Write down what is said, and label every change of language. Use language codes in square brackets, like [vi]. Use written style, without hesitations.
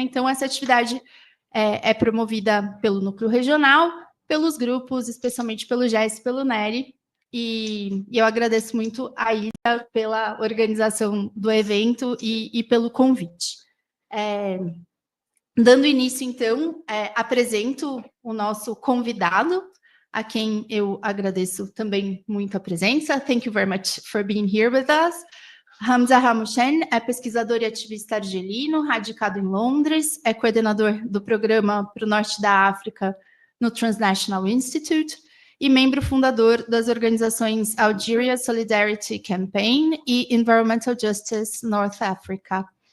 [pt] Então, essa atividade é promovida pelo núcleo regional, pelos grupos, especialmente pelo GECI e pelo NERI, e eu agradeço muito a Ida pela organização do evento e pelo convite. Dando início, então, apresento o nosso convidado, a quem eu agradeço também muito a presença. [en] Thank you very much for being here with us. [pt] Hamza Hamouchene é pesquisador e ativista argelino, radicado em Londres, é coordenador do programa para o Norte da África no Transnational Institute e membro fundador das organizações Algeria Solidarity Campaign e Environmental Justice North Africa.